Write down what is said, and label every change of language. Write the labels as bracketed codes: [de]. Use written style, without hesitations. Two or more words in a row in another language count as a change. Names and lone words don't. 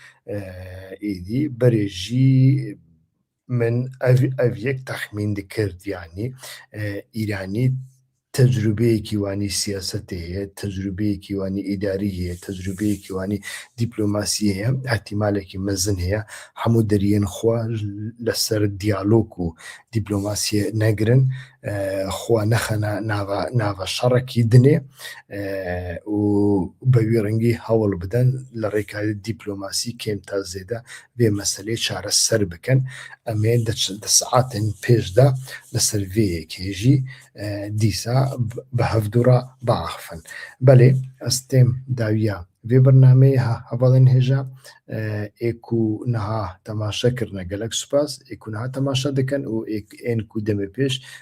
[ku] ئیدی بەرێژی من ئەڤیەک تەخمین دکرد یعنی ئیرانی تەجروبەیەکی وانی سیاسەتێ هەیە تەجروبەیەکی وانی ئیداری هەیە تەجروبەیەکی وانی دیپلۆماسی هەیە احتیمالێکی مەزن هەیە هەموو دەریێن خوا لەسەر دیالۆگ و دیپلۆماسیە نەگرن خوا نەخەنە ناوە شەڕێکی دنێ و بەوی ڕەنگی هەوڵ بدەن لە ڕێکاری دیپلۆماسی کێم تا زێدە بێ مەسەلەی چارە سەر بکەن ئەمێ دەسەعاتن پێشدا لەسەر vêyekê dîsa bi hevdûra biaxivin. Belê ez têm dawiya vê birnameyê hevalên hêja ê ku niha temaşe kirine gelek spas ê ku niha temaşe dikin û ên ku demê pêş